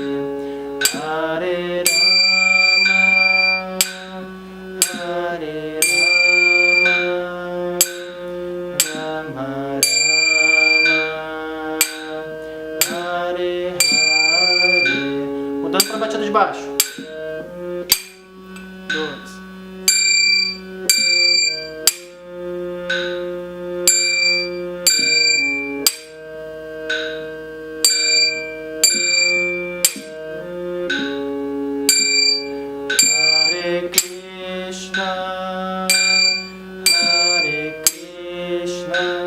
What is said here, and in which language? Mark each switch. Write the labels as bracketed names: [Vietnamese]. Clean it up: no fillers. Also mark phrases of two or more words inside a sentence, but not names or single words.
[Sanskrit] Hare Rama, Hare Rama, Rama Rama, Hare Hare. [Portuguese] Mudando para a batida de baixo. 2. [Sanskrit] Hare Krishna, Hare Krishna,